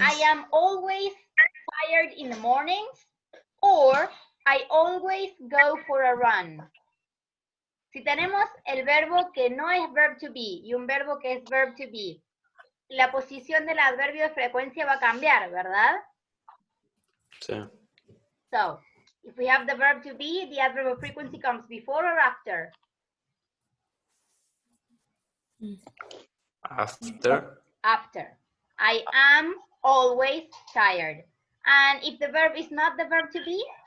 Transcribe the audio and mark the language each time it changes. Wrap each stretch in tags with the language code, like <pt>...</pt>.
<en>I am always tired in the mornings, or I always go for a run.</en> <es>Si tenemos el verbo que no es verb to be y un verbo que es verb to be, la posición del adverbio de frecuencia va a cambiar, ¿verdad? Sí.</es> <en>So, if we have the verb to be, the adverb of frequency comes before or after? After. After. I am always tired. And if the verb is not the verb to be?</en>